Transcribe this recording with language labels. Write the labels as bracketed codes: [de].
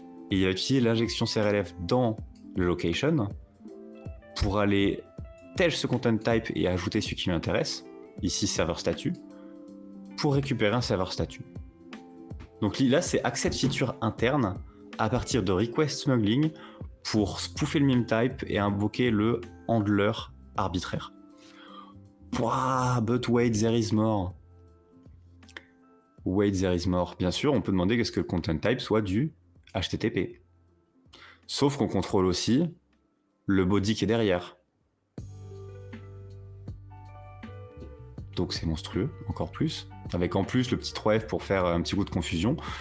[fr] Et il va utiliser l'injection CRLF dans le location pour aller tèche ce content type et ajouter celui qui lui intéresse, ici serveur statut, pour récupérer un serveur statut. Donc là, c'est access feature interne à partir de request smuggling pour spoofer le memtype et invoquer le handler arbitraire. [en] Pouah, but wait, there is more. Wait, there is more. [fr] Bien sûr, on peut demander qu'est-ce que le content type soit du HTTP. Sauf qu'on contrôle aussi le body qui est derrière. Donc c'est monstrueux, encore plus. Avec en plus le petit 3F pour faire un petit coup de confusion.